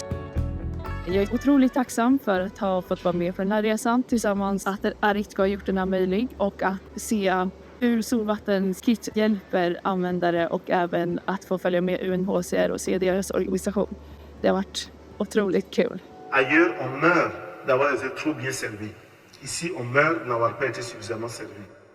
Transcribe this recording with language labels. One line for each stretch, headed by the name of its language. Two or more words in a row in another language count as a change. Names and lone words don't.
Swedish: Jag är otroligt tacksam för att ha fått vara med på den här resan tillsammans, att Aritco har gjort den här möjlig och att se hur solvattenskit hjälper användare och även att få följa med UNHCR och se deras organisation. Det har varit otroligt kul.
French: Ailleurs, on meurt d'avoir été trop bien servi. Ici, on meurt de n'avoir pas été suffisamment servi.